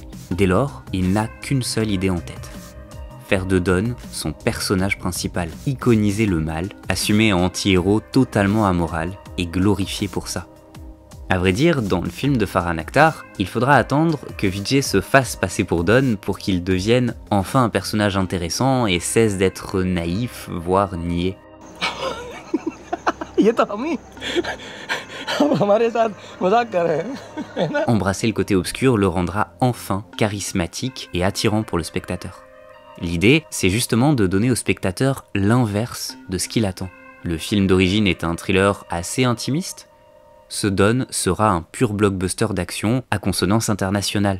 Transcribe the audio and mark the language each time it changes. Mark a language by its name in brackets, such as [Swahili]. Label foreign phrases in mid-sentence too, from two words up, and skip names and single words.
[French] Dès lors, il n'a qu'une seule idée en tête. Faire de Don son personnage principal, iconiser le mal, assumer un anti-héros totalement amoral et glorifié pour ça. À vrai dire, dans le film de Farhan Akhtar, il faudra attendre que Vijay se fasse passer pour Don pour qu'il devienne enfin un personnage intéressant et cesse d'être naïf, voire niais. [Hindi] ये तो हम ही अब हमारे साथ मजाक कर रहे हैं। [French] Embrasser le côté obscur le rendra enfin charismatique et attirant pour le spectateur. L'idée, c'est justement de donner au spectateur l'inverse de ce qu'il attend. Le film d'origine est un thriller assez intimiste. Ce Don sera un pur blockbuster d'action à consonance internationale.